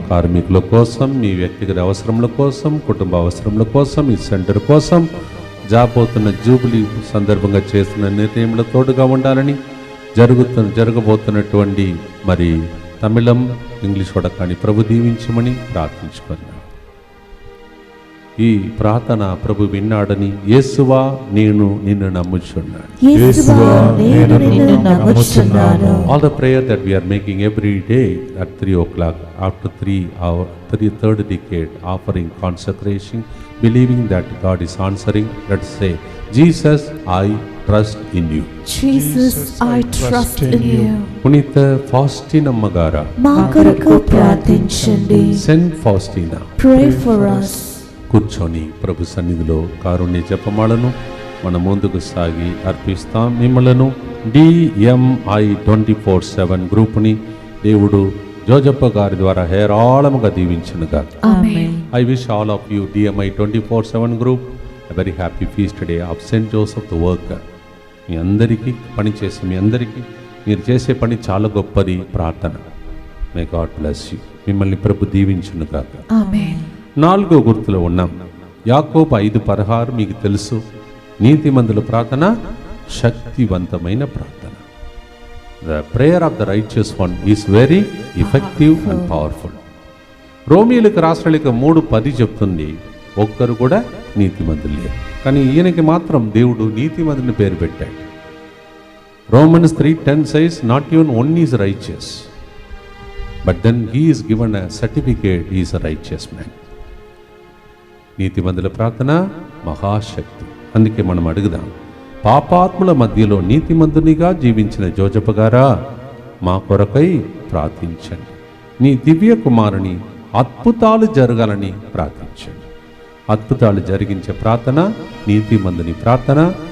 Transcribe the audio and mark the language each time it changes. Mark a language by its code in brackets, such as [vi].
[te] కార్మికుల కోసం, మీ వ్యక్తిగత అవసరముల కోసం, కుటుంబ అవసరముల కోసం, ఈ సెంటర్ కోసం, జాబోతున్న జూబిలీ సందర్భంగా చేస్తున్న నిర్ణయముల తోడుగా ఉండాలని, జరగబోతున్నటువంటి మరి తమిళం, ఇంగ్లీష్ కూడా కానీ ప్రభు దీవించమని ప్రార్థించుకున్నాను. ఈ ప్రార్థన ప్రభు విన్నాడని, యేసువా నేను నిన్ను నమ్ముచున్నాను. యేసువా నేను నిన్ను నమ్ముచున్నాను. [en] All the prayer that we are making every day at 3 o'clock, after 3rd decade, offering consecration, believing that God is answering. Let's say, Jesus, I trust in you. Jesus, I trust in you. [te] పునీత ఫాస్టినమ్మ గారా, మా కొరకు ప్రార్థించండి. Saint ఫాస్టినా, [en] Pray for us. [te] కూర్చొని ప్రభు సన్నిధిలో కారుణ్య జపమాలను మనం ముందుకు సాగి అర్పిస్తాం. మిమ్మలను DMI 24/7 గ్రూప్ని దేవుడు జోజప్ప గారి ద్వారా హేరాళముగా దీవించునుగా. ఆమేన్. [en] I wish all of you DMI 24/7 group a very happy feast day of St. Joseph the Worker. [te] మీ అందరికీ పని చేసి, మీ అందరికీ మీరు చేసే పని చాలా గొప్పది. ప్రార్థన. [en] May God bless you. [te] మిమ్మల్ని ప్రభు దీవించునుగా. ఆమేన్. 4వ గుర్తులో ఉన్నాం. యాకోబు 5:16 మీకు తెలుసు. నీతిమంతుల ప్రార్థన శక్తివంతమైన ప్రార్థన. [en] The prayer of the righteous one is very effective and powerful. [te] రోమీయులకు రాష్ట్రాలకు 3:10 చెప్తుంది, ఒక్కరు కూడా నీతిమంతులు లేరు. కానీ ఈయనకి మాత్రం దేవుడు నీతిమంతుని పేరు పెట్టాడు. [en] Romans 3:10 says, not even one is righteous, but then he is given a certificate, he is a righteous man. [te] నీతిమంతుల ప్రార్థన మహాశక్తి. అందుకే మనం అడుగుదాం, పాపాత్ముల మధ్యలో నీతిమంతునిగా జీవించిన జోజప్ప గారా, మా కొరకై ప్రార్థించండి. నీ దివ్య కుమారుని అద్భుతాలు జరగాలని ప్రార్థించండి. అద్భుతాలు జరిగించే ప్రార్థన నీతిమంతుని ప్రార్థన.